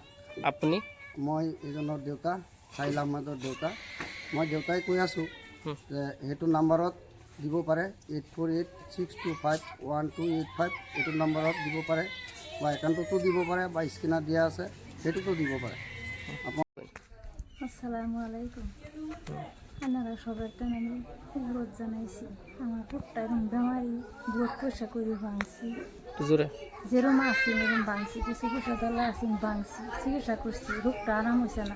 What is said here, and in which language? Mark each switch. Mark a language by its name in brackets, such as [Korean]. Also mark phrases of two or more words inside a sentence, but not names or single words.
[Assamese] আপুনি? মই এইজনৰ দেউতা, চাহিল আহমেদৰ দেউতা। মই দেউতাই কৈ আছোঁ যে সেইটো নাম্বাৰত দিব পাৰে, 8486251285 এইটো নাম্বাৰত দিব পাৰে, বা একাউণ্টতো দিব পাৰে, বা স্কেনাৰ দিয়া আছে সেইটোতো দিব পাৰে। [Arabic] السلام عليكم. [Bangla] আপনারা সবার তো আমি অনুরোধ জানাইছি, আমার পুটটা এরকম বেমারি বহুত পয়সা করে ভাঙছি, যেরকম আছি এরকম ভাঙছি, কিছু পয়সা দলা আছি ভাঙছি, চিকিৎসা করছি, রোগটা আরাম হয়েছে না।